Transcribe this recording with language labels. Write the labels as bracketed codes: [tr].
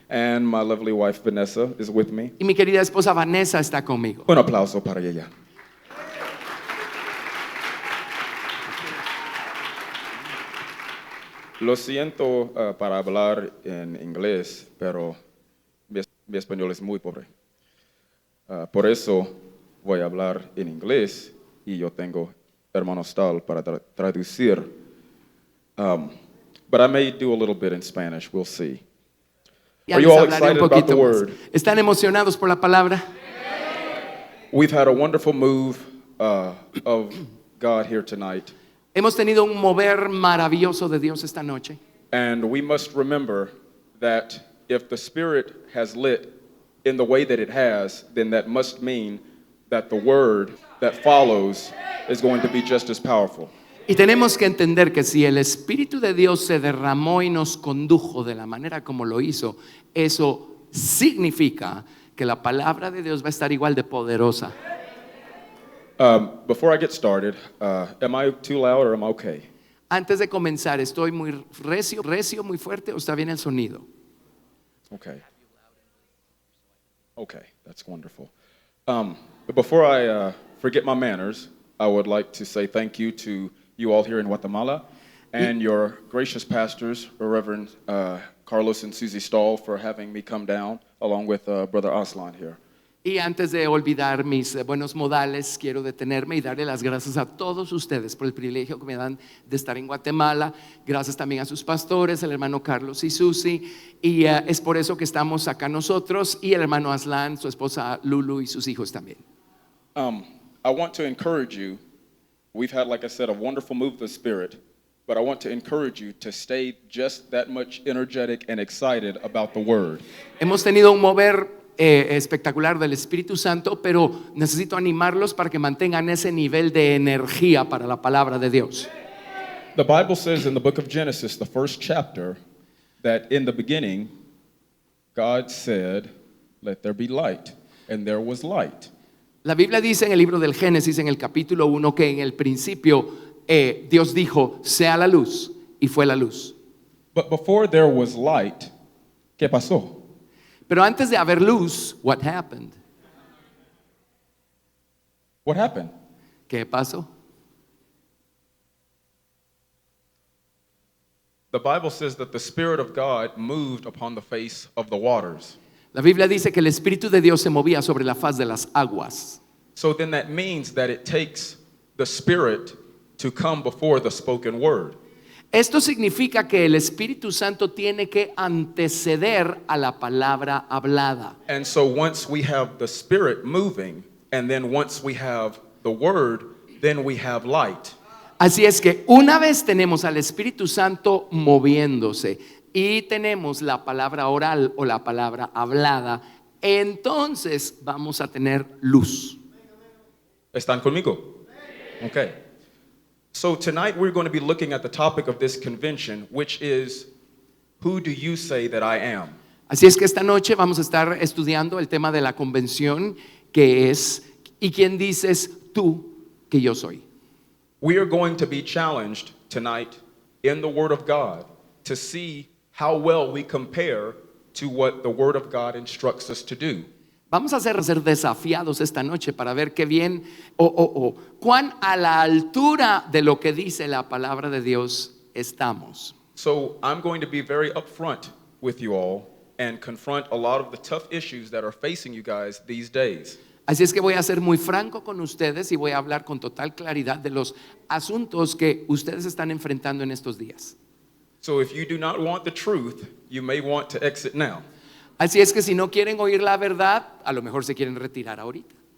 [en] And my lovely wife Vanessa is with me. [es] y mi querida esposa Vanessa está conmigo. Un aplauso para ella. Lo siento para hablar en inglés, pero mi español es muy pobre. Por eso voy a hablar en inglés y yo tengo hermanos tal para traducir. [en] But I may do a little bit in Spanish, we'll see. [es] Ya [en] Are [es] les [en] you all [es] hablaré un [en] excited about the [es] poquito más. [en] word? [es] ¿Están emocionados por la palabra? [en] We've had a wonderful move of God here tonight. [es] Hemos tenido un mover maravilloso de Dios esta noche. [en] And we must remember that if the Spirit has lit in the way that it has, then that must mean that the word that follows is going to be just as powerful. [es] Y tenemos que entender que si el Espíritu de Dios se derramó y nos condujo de la manera como lo hizo, eso significa que la palabra de Dios va a estar igual de poderosa. [en] Before I get started, am I too loud or am I okay? [es] Antes de comenzar, ¿estoy muy recio, muy fuerte o está bien el sonido? [en] Okay. Okay, that's wonderful. But before I forget my manners, I would like to say thank you to you all here in Guatemala and your gracious pastors, Reverend Carlos and Susie Stahl, for having me come down along with Brother Aslan here. [es] Y antes de olvidar mis buenos modales, quiero detenerme y darle las gracias a todos ustedes por el privilegio que me dan de estar en Guatemala. Gracias también a sus pastores, el hermano Carlos y Susi. Y es por eso que estamos acá nosotros y el hermano Aslan, su esposa Lulu y sus hijos también. [en] I want to encourage you. We've had, like I said, a wonderful move of the Spirit, but I want to encourage you to stay just that much energetic and excited about the Word. [es] Hemos tenido un mover espectacular del Espíritu Santo, pero necesito animarlos para que mantengan ese nivel de energía para la palabra de Dios. [en] The Bible says in the book of Genesis, the first chapter, that in the beginning, God said, "Let there be light," and there was light. [es] La Biblia dice en el libro del Génesis, en el capítulo 1, que en el principio Dios dijo, sea la luz, y fue la luz. [en] But before there was light, [es] ¿qué pasó? Pero antes de haber luz, [en] what happened? What happened? [es] ¿Qué pasó? [en] The Bible says that the Spirit of God moved upon the face of the waters. [es] La Biblia dice que el Espíritu de Dios se movía sobre la faz de las aguas. [en] So then that means that it takes the Spirit to come before the spoken word. [es] Esto significa que el Espíritu Santo tiene que anteceder a la palabra hablada. [en] And so once we have the Spirit moving, and then once we have the word, then we have light. [es] Así es que una vez tenemos al Espíritu Santo moviéndose y tenemos la palabra oral o la palabra hablada, entonces vamos a tener luz. ¿Están conmigo? [en] Okay. So tonight we're going to be looking at the topic of this convention, which is, who do you say that I am? [es] Así es que esta noche vamos a estar estudiando el tema de la convención, que es, ¿y quién dices tú que yo soy? [en] We are going to be challenged tonight in the Word of God to see how well we compare to what the Word of God instructs us to do. [es] Vamos a ser desafiados esta noche para ver qué bien cuán a la altura de lo que dice la palabra de Dios estamos. [en] So I'm going to be very upfront with you all and confront a lot of the tough issues that are facing you guys these days. [es] Así es que voy a ser muy franco con ustedes y voy a hablar con total claridad de los asuntos que ustedes están enfrentando en estos días. [en] So if you do not want the truth, you may want to exit now. [es] Así es que si no quieren oír la verdad, a lo mejor se quieren retirar ahorita.